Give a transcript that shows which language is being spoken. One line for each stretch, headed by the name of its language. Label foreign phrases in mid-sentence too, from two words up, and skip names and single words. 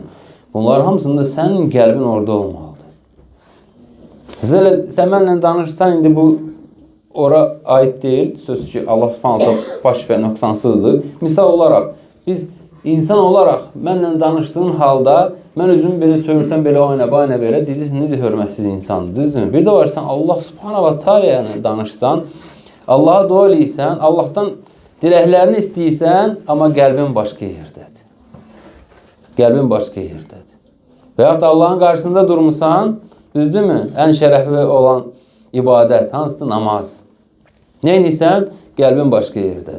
Azerbaijani: Bunların hamısında sənin qəlbin orada olmalıdır. Sən mənlə danışsan, indi bu ora aid deyil. Söz ki, Allah subhanallah baş və nöqsansızdır. Misal olaraq, biz insan olaraq mənlə danışdığın halda mən özümü belə çövürsəm, belə oyna belə, deyəcəksin, necə hörmətsiz insandır, düzdür? Bir də var, sən
Arabic: الله سبحان الله تعالى
Azerbaijani: danışsan, Allaha dua eləyirsən, Allahdan diləklərini istəyirsən, amma qəlbin başqa yerdədir. Qəlbin başqa yerdədir. Və yaxud da Allahın qarşısında durmusan, düzdürmü? Ən şərəfli olan ibadət, hansıdır? Namaz. Neynirsən? Qəlbin başqa yerdədir.